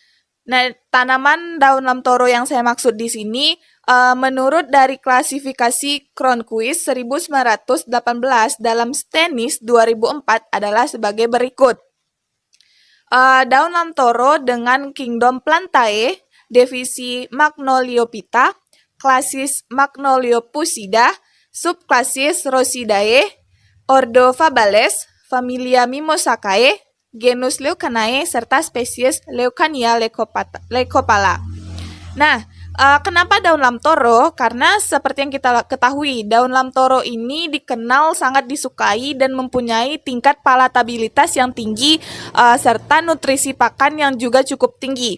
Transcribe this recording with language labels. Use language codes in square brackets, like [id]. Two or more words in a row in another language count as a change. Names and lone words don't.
[id] Nah, tanaman daun lamtoro yang saya maksud di sini Menurut dari klasifikasi Cronquist 1918 dalam Stennis 2004 adalah sebagai berikut. Daun lamtoro dengan Kingdom Plantae, divisi Magnoliophyta, klasis Magnoliopusida, subklasis Rosidae, ordo Fabales, familia Mimosaceae, genus Leucanae, serta spesies Leucania leucopala. Nah, kenapa daun lamtoro? Karena seperti yang kita ketahui, daun lamtoro ini dikenal sangat disukai dan mempunyai tingkat palatabilitas yang tinggi serta nutrisi pakan yang juga cukup tinggi.